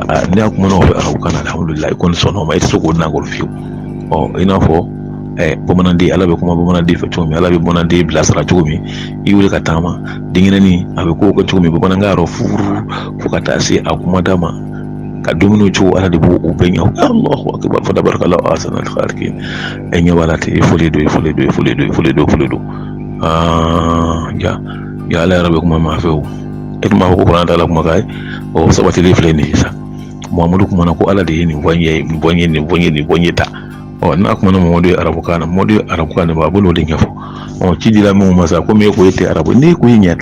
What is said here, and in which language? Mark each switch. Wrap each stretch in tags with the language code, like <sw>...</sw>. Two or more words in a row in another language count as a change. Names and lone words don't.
<bm>ni a kumana o fɛ arabukan na alhamdulillah i kɔni sɔnna o ma i tɛ se k'o nagolo fiyewu i n'a fɔ bamananden ala bɛ kuma bamananden fɛ cogo min ala bɛ bamananden bilasira cogo min i wuli ka taama denɲɛrɛnin a bɛ kow kɛ cogo min bamanankan yɔrɔ furu fo ka taa se a kumada ma ka dumuni cogo ala de b'o bɛɛ ɲɛ</bm> <ar>Allahu akbar fa tabarakallahu ahsanul khaliqin</ar> <bm>e ɲɛ b'a la ten i fɔlen don ya ala yɛrɛ bɛ kuma ma fɛ o e tun b'a fɔ ko kuranɛ t'ala kumakan ye o sabatili filɛ nin ye sa Muhamadu kumana ko ala de ye nin fɔ n ye ta n'a kumana Mamadu ye arabukan na Mamadu ye arabukan de b'a bolo de ɲɛfɔ ci dira minnu ma sa komi e ko e tɛ arabu n'e ko e ɲɛ</bm>